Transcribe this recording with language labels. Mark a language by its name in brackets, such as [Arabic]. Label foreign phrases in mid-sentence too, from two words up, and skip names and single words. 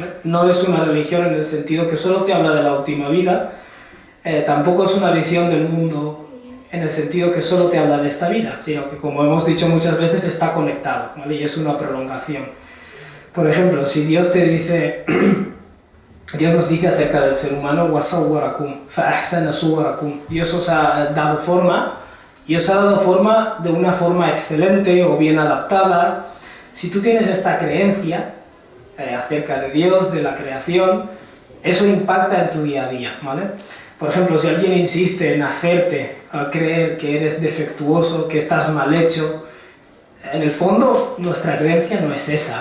[Spanish] No es una religión en el sentido que solo te habla de la última vida, tampoco es una visión del mundo en el sentido que solo te habla de esta vida, sino que, como hemos dicho muchas veces, está conectado, ¿vale? Y es una prolongación. Por ejemplo, si Dios te dice, Dios nos dice acerca del ser humano, [Arabic] وَصَوَّرَكُمْ فَأَحْسَنَ صُوَرَكُمْ, [Spanish] Dios os ha dado forma, y os ha dado forma de una forma excelente o bien adaptada. Si tú tienes esta creencia acerca de Dios, de la creación, eso impacta en tu día a día, ¿vale? Por ejemplo, si alguien insiste en hacerte creer que eres defectuoso, que estás mal hecho, en el fondo nuestra creencia no es esa.